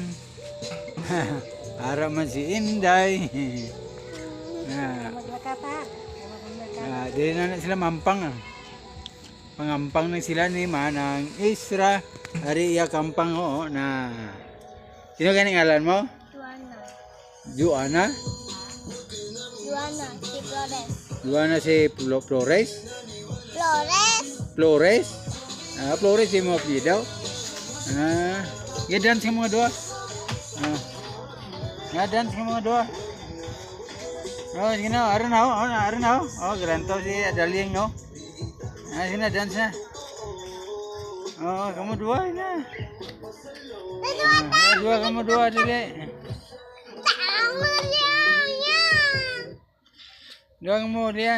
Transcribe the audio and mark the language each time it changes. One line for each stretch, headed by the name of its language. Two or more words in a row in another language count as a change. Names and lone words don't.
Hiligaynon: Para man si Inday. Di na sila mampang. Pangampang na sila ni Manang Isra. Ari iya kampang o na. Sino ganing ngalan mo? Juana. Juana. Juana si Flores. Juana si Flores. Flores. Flores. Flores si mo apelyido. Dance ka mga dua. Dance ka mga dua. Oh, sige na, aron na. Oh, garanto si Adaling no. Sige na, dance na. Oh, kamu dua na. Kamu dua dili. Dua kamu dia.